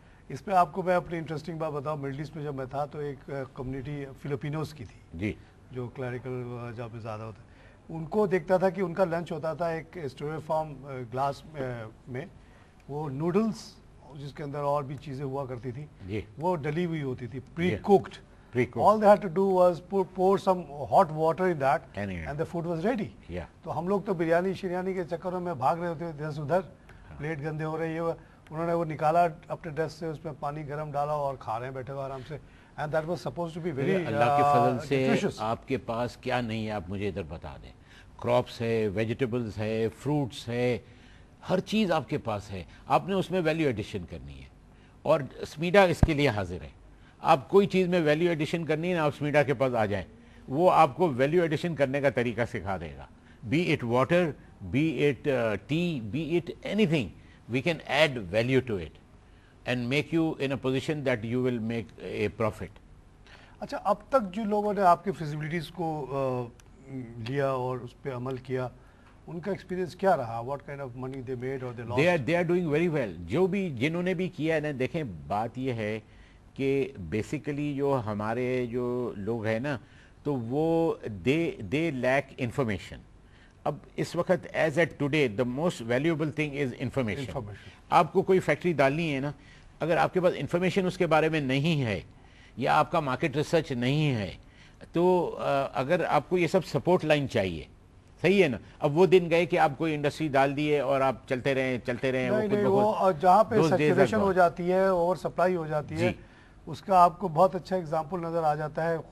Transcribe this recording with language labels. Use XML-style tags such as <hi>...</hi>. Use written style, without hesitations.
<ur>اس پہ آپ کو میں اپنی انٹرسٹنگ بات بتاؤں, مڈل ایسٹ میں جب میں تھا تو ایک کمیونٹی فلپینوز کی تھی جی, جو کلیریکل جہاں پہ زیادہ ہوتا ہے. ان کو دیکھتا تھا کہ ان کا لنچ ہوتا تھا ایک اسٹوری فارم گلاس میں, وہ نوڈلز جس کے اندر اور بھی چیزیں ہوا کرتی تھی جی, وہ ڈلی ہوئی ہوتی تھی, پری cooked.</ur> <en>pre-cooked. All they had to do was pour some hot water in that Anyway. and the food was ready. Yeah.</en> <ur>تو ہم لوگ تو بریانی شریانی کے چکروں میں بھاگ رہے ہوتے ادھر سے ادھر, پلیٹ گندے ہو رہے, یہ انہوں نے وہ نکالا اپنے ڈیس سے, اس میں پانی گرم ڈالا اور کھا رہے ہیں بیٹھے ہوئے آرام سے.</ur> <en>And that was supposed to be very</en> <ur>اللہ کے فضل سے</ur> <en>nutritious.</en> <ur>آپ کے پاس کیا نہیں ہے آپ مجھے ادھر بتا دیں. کراپس ہے, ویجیٹیبلز ہے, فروٹس ہے, ہر چیز آپ کے پاس ہے. آپ نے اس میں ویلیو ایڈیشن کرنی ہے اور اسمیڈا اس کے لیے حاضر ہے. آپ کوئی چیز میں ویلیو ایڈیشن کرنی ہے نا, آپ اسمیڈا کے پاس آ جائیں, وہ آپ کو ویلیو ایڈیشن کرنے کا طریقہ سکھا دے گا.</ur> <en>Be it water, be it tea, be it anything, we can add value to it and make you in a position that you will make a profit.</en> <ur>اچھا اب تک جو لوگوں نے آپ کی فیزیبلٹیز کو لیا اور اس پہ عمل کیا, ان کا ایکسپیرینس کیا رہا؟</ur> <en>what kind of money they made</en> <ur>اور</ur> <en>They are doing very well.</en> <ur>جو بھی جنہوں نے بھی کیا ہے نا, دیکھیں بات یہ ہے کہ بیسیکلی جو ہمارے جو لوگ ہیں نا, تو وہ</ur> <en>They lack information.</en> <ur>اب اس وقت</ur> <en>As at today the most valuable thing is information.</en> <ur>آپ کو کوئی فیکٹری ڈالنی ہے نا, اگر آپ کے پاس انفارمیشن اس کے بارے میں نہیں ہے یا آپ کا مارکیٹ ریسرچ نہیں ہے, تو اگر آپ کو یہ سب سپورٹ لائن چاہیے, صحیح ہے نا. اب وہ دن گئے کہ آپ کوئی انڈسٹری ڈال دیے اور آپ چلتے رہیں وہ جہاں پہ سیچوریشن ہو جاتی ہے, اوور سپلائی ہو جاتی ہے, اس کا آپ کو بہت اچھا اگزامپل نظر آ جاتا ہے.</ur>